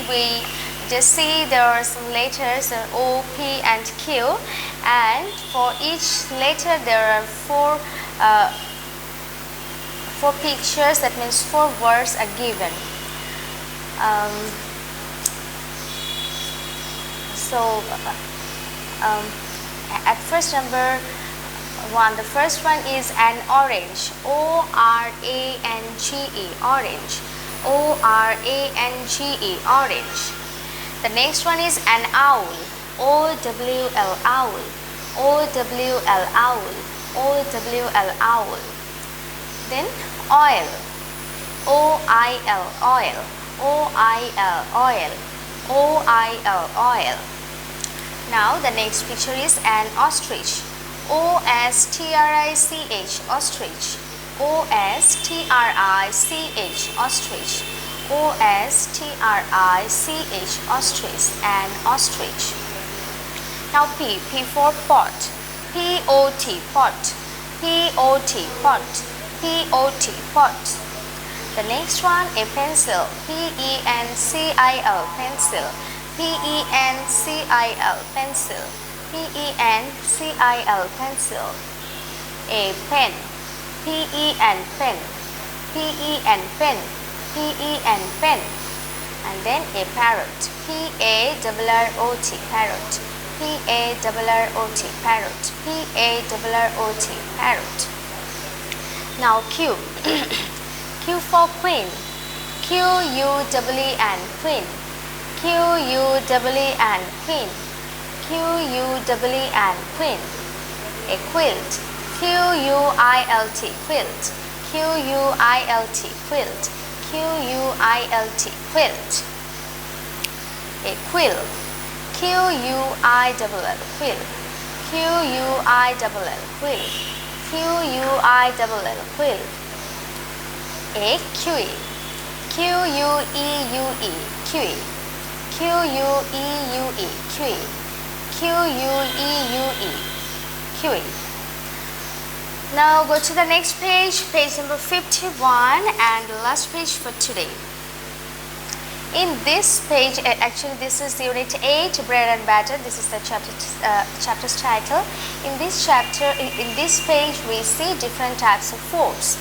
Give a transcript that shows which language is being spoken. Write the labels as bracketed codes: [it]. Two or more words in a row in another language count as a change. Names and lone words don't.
[en] We just see there are some letters O, P and Q, and for each letter there are four pictures. That means 4 words are given. At first, number 1, the first one is an orange. O-R-A-N-G-E, orange. O-R-A-N-G-E, orange. The next one is an owl. O-W-L, owl. O-W-L, owl. O-W-L, owl. Then oil. O-I-L, oil. O-I-L, oil. O-I-L, oil. Now the next picture is an ostrich. O-S-T-R-I-C-H, ostrich. O-S-T-R-I-C-H, ostrich. O-S-T-R-I-C-H, ostrich, an ostrich. Now P for pot. P-O-T, pot. P-O-T, pot. P-O-T, pot. The next one, a pencil. P-E-N-C-I-L, pencil. P-E-N-C-I-L, pencil. P-E-N-C-I-L, pencil. A pen. P-E-N, pen. P-E-N, pen. P-E-N, pen. And then a parrot. P-A-R-R-O-T, parrot. P-A-R-R-O-T, parrot. P-A-R-R-O-T, parrot. Now Q. Q for queen. Q-U-E-E-N, queen. Q-U-E-E-N, queen. Q-U-E-E-N, queen. A quilt. Q-U-I-L-T, quilt. Q-U-I-L-T, quilt. Q-U-I-L-T, quilt. A quill. Q-U-I-L-L, quill. Q-U-I-L-L, quill. Q-U-I-L-L, quill. A kiwi. Q-U-E-U-E, kiwi. Q-U-E-U-E, kiwi. Q-U-E-U-E, kiwi. Now go to the next page, page number 51, and the last page for today. In this page, actually this is Unit 8, Bread and Batter. This is the chapter's title. In this page, we see different types of foods.